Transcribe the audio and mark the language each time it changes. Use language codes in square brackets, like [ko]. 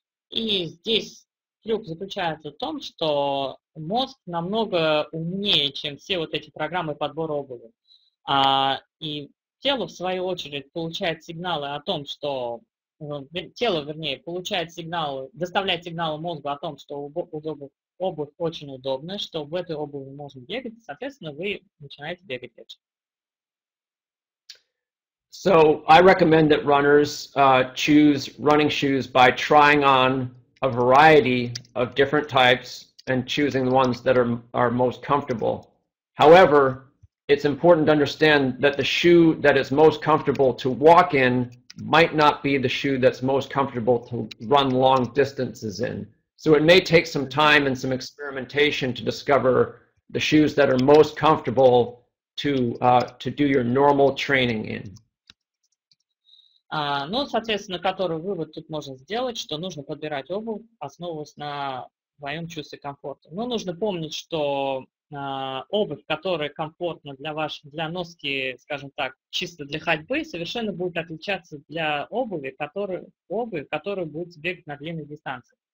[ru] И здесь трюк заключается в том, что мозг намного умнее, чем все вот эти программы подбора обуви. И тело, в свою очередь, получает сигналы о том, что тело, вернее, получает сигналы, доставляет сигналы мозгу о том, что обувь очень удобная, что в этой обуви можно бегать, и, соответственно, вы начинаете бегать легче. [en] So I recommend that runners choose running shoes by trying on a variety of different types and choosing the ones that are most comfortable. However, it's important to understand that the shoe that is most comfortable to walk in might not be the shoe that's most comfortable to run long distances in. So it may take some time and some experimentation to discover the shoes that are most comfortable to do your normal training in. [ru] Ну, соответственно, который вывод тут можно сделать, что нужно подбирать обувь, основываясь на своем чувстве комфорта. Но нужно помнить, что обувь, которая комфортна для носки, скажем так, чисто для ходьбы, совершенно будет отличаться для обуви, которая будет бегать на длинной дистанции.